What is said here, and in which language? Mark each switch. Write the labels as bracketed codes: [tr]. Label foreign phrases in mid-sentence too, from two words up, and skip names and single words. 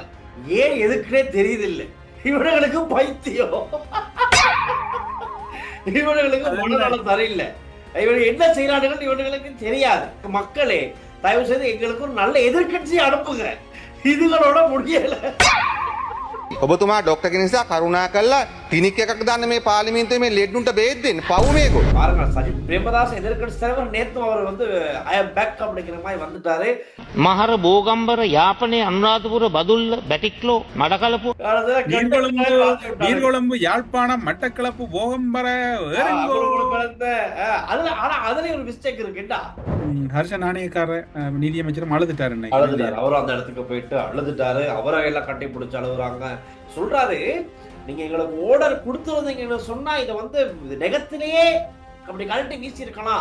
[ta] ஏன் எதுக்குன்னே தெரியுது இல்ல. இவனுங்களுக்கு பைத்தியம். இவனுங்களுக்கு மனநலம் சரியில்லை. இவன் என்ன செய்யறானுகள் இவனுங்களுக்கு தெரியாது. மக்களே தயவு செய்து எங்களுக்கு ஒரு நல்ல எதிர்கட்சி அனுப்புங்க. இதுகளோட முடியல. [si] ඔබතුමා ඩොක්ටර් කෙනෙක් නිසා කරුණා කරලා ක්ලිනික් එකක් දාන්න මේ පාර්ලිමේන්තුවේ මේ ලෙඩ්ඩුන්ට බේත් දෙන්න. පව් මේගොල්ලෝ. [ta] பாருங்க சஜித் பிரேமதாஸ் எதிர்கட்சி தலைவர் நேத்து அவர் வந்து [en] I am back [ta] அப்படிங்கிற மாதிரி வந்துட்டாரு. [si] මහර බෝගම්බර යාපනයේ අනුරාධපුර බදුල්ල බැටික්ලෝ මඩකලපු [ta] நீர்கொழும்பு யாழ்ப்பாணம் மட்டக்களப்பு போகம்பர அதுல ஒரு மிஸ்டேக் இருக்குடா. ஹர்ஷ நாணயக்கார நிதியமைச்சரும் அழுதுட்டாரு. அவரும் அந்த இடத்துக்கு போயிட்டு அழுதுட்டாரு. அவரை எல்லாம் கட்டி பிடிச்சு அழுகுறாங்க. சொல்றாரு நீங்க எங்களுக்கு ஓர்டர் கொடுத்துருந்தீங்கன்னு சொன்னா இதை வந்து நெகத்திலேயே அப்படி கழட்டி வீசி இருக்கலாம்.